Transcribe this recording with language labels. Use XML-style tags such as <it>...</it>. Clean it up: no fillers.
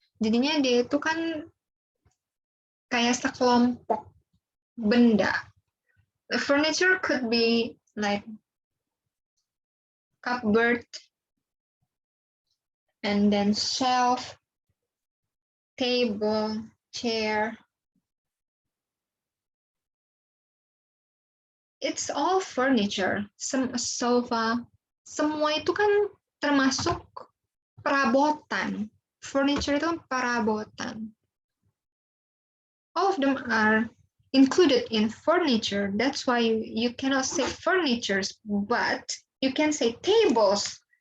<id>Jadinya dia itu kan kayak sekelompok benda.</id> <en>The furniture could be like cupboard, and then shelf, table, chair. It's all furniture. Sofa.</en> <id>Semua itu kan termasuk perabotan. Furniture itu kan perabotan.</id> <en>All of them are included in furniture. That's why you cannot say furnitures, but you can say tables.</en>